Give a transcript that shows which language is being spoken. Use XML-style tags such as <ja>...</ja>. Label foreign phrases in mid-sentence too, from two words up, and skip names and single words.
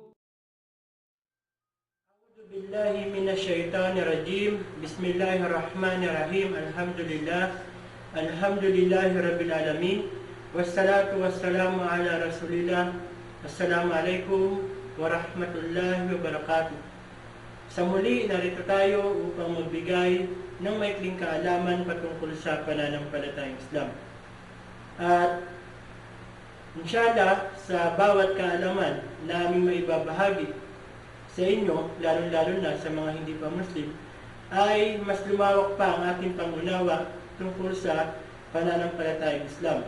<ar>أعوذ بالله من الشيطان الرجيم. بسم الله الرحمن الرحيم. الحمد لله رب العالمين. والصلاة والسلام على رسول الله. السلام عليكم ورحمة الله وبركاته.</ar> <tl>Sa muli, narito tayo upang magbigay ng maikling kaalaman patungkol sa pananampalatayang Islam. At inshallah, sa bawat kaalaman na aming maibabahagi sa inyo, lalo-lalo na sa mga hindi pa Muslim, ay mas lumawak pa ang ating pangunawa tungkol sa pananampalatayang Islam.</tl>